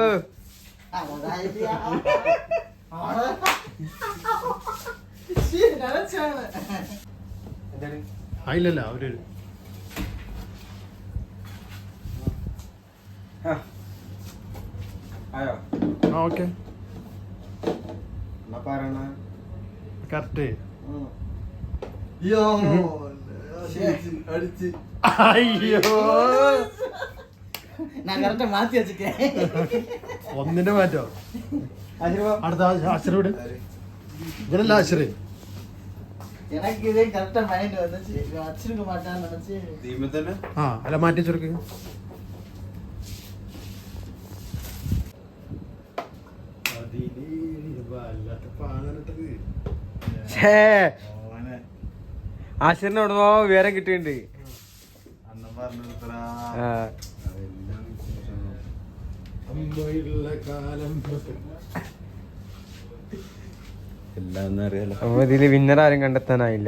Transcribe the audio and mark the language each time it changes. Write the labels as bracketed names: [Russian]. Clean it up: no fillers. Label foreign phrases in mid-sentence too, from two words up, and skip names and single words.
[Malayalam] ആയില്ലല്ല അവര് ഓക്കെ കറക്റ്റ്. അയ്യോ മാറ്റി വെച്ചിട്ടേ ഒന്നിന്റെ മാറ്റോ. അടുത്ത അശ്വരോട് ഇവരല്ല അശ്വര്. [Tamil] எனக்கு இதே கரெக்டா மைண்ட் வந்துச்சு, வச்சிருக்க மாட்டான்னு நினைச்சு. [Malayalam] ആ അല്ല മാറ്റി വെച്ചെടുക്ക്. ആശിറിനോടോ വിവരം കിട്ടിയിട്ടുണ്ട്. അപ്പൊ ഇതില് വിന്നർ ആരും കണ്ടെത്താനായില്ല.